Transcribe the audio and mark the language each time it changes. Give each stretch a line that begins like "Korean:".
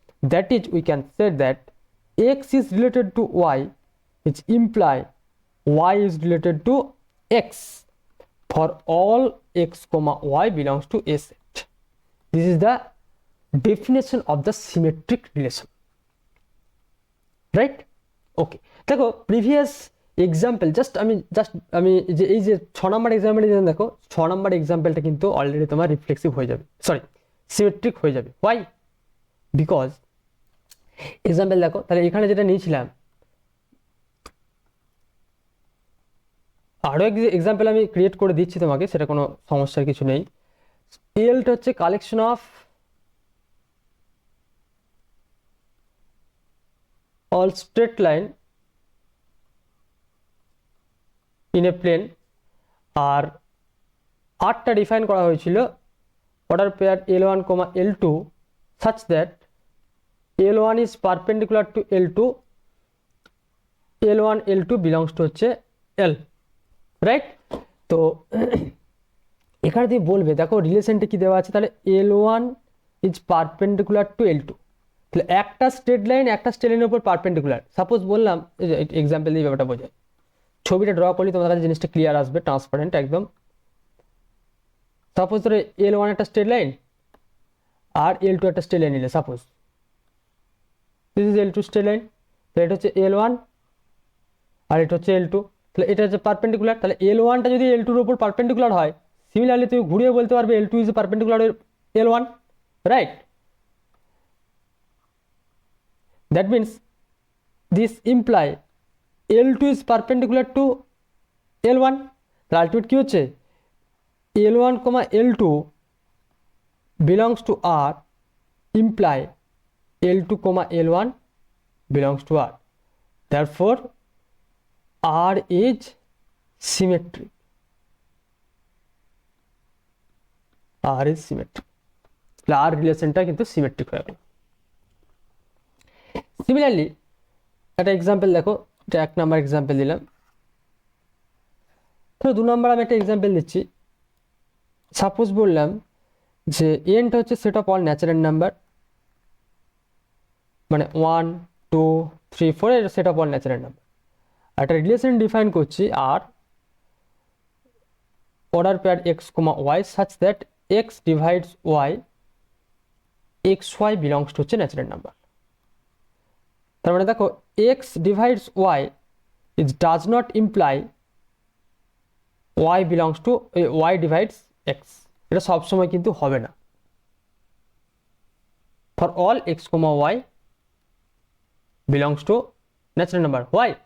English: That is, we can say that x is related to y, which imply y is related to x for all x comma y belongs to a set. This is the definition of the symmetric relation, right?
Bangla: Okay, দেখো previous example আমি যে এই যে 6 নম্বর এক্সাম্পলটা দিলাম, দেখো 6 নম্বর এক্সাম্পলটা কিন্তু already তোমার reflexive হয়ে যাবে, সরি সিমেট্রিক হয়ে যাবে। হোয়াই? বিকজ এক্সাম্পল দেখো, তাহলে এখানে যেটা নিয়েছিলাম, আরও এক এক্সাম্পল আমি ক্রিয়েট করে দিচ্ছি তোমাকে, সেটা কোনো সমস্যার কিছু নেই। এলটা হচ্ছে
English: collection of all straight line in a plane
Bangla: আর আরটা ডিফাইন করা হয়েছিল
English: Order pair L1, L2 such that L1 is perpendicular to L2, L1 L2 belongs to হচ্ছে L, right?
Bangla: তো এখানে তুমি বলবে দেখো রিলেশনটা কি দেওয়া আছে, তাহলে
English: L1 is perpendicular to L2,
Bangla: তাহলে একটা স্ট্রেট লাইন একটা স্ট্রেট লাইনের উপর পারপেন্ডিকুলার। সাপোজ বললাম এক্সাম্পল দিয়ে ব্যাপারটা বোঝায়, ছবিটা ড্র করলে তোমার কাছে জিনিসটা ক্লিয়ার আসবে, ট্রান্সপারেন্ট একদম। সাপোজ ধরো L1 একটা স্ট্রেট লাইন আর L2 একটা স্ট্রেট লাইন নিলে, suppose this is L2 straight line, তাহলে এটা হচ্ছে L1 আর এটা হচ্ছে L2, তাহলে এটা হচ্ছে পারপেন্ডিকুলার। তাহলে L1টা যদি L2 এর উপর পারপেন্ডিকুলার হয়, সিমিলারলি তুমি ঘুরিয়ে বলতে পারবে
English: L2 is perpendicular L1,
Bangla: right?
English: that means this imply L2 is perpendicular to L1, তাহলে ultimate কি হচ্ছে L1, L2 belongs to R imply L2, L1 belongs to R, therefore R is symmetric, R is symmetric,
Bangla: তাহলে R রিলেশনটা কিন্তু symmetric হয়ে গেল। Similarly একটা example দেখো, এটা 1 নাম্বার এক্সাম্পল দিলাম, তো 2 নাম্বার আমি একটা এক্সাম্পল দিচ্ছি। সাপোজ বললাম যে এনটা হচ্ছে set of all natural number, মানে 1 2 3 4 এর set of all natural number. একটা রিলেশন ডিফাইন করছি আর order pair x, y
English: such that x divides y,
Bangla: xy belongs to হচ্ছে ন্যাচারাল নাম্বার।
English: তার মানে দেখো x divides y it does not imply y belongs to y divides x,
Bangla: এটা সবসময় কিন্তু হবে না।
English: For all x, y belongs to natural number. why?